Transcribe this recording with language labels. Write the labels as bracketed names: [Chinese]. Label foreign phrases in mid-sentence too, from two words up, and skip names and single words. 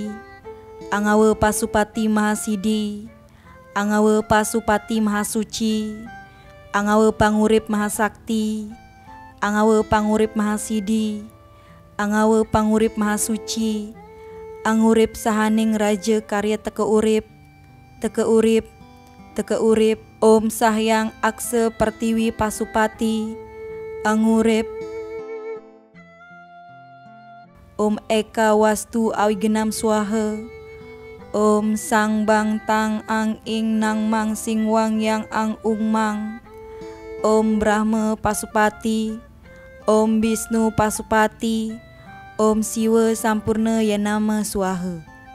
[Balinese] Angawa Pasupati Mahasidi, Angawa Pasupati Mahasuci, Angawa Pangurip Mahasakti, Angawa Pangurip Mahasidi, Angawa Pangurip Mahasuci, Angurip Sahaning Raja Karya Teka Urip, Teka Urip, Teka Urip, Om Sahyang Aksa Pertiwi Pasupati, Angurip, Om Eka Wastu Awigenam Swaha, Om Sang Bang Tang Ang Ing Nang Mang Sing Wang Yang Ang Ung Mang, Om Brahma Pasupati, Om Bisnu Pasupati, Om Siwa Sampurna Yanama Swaha.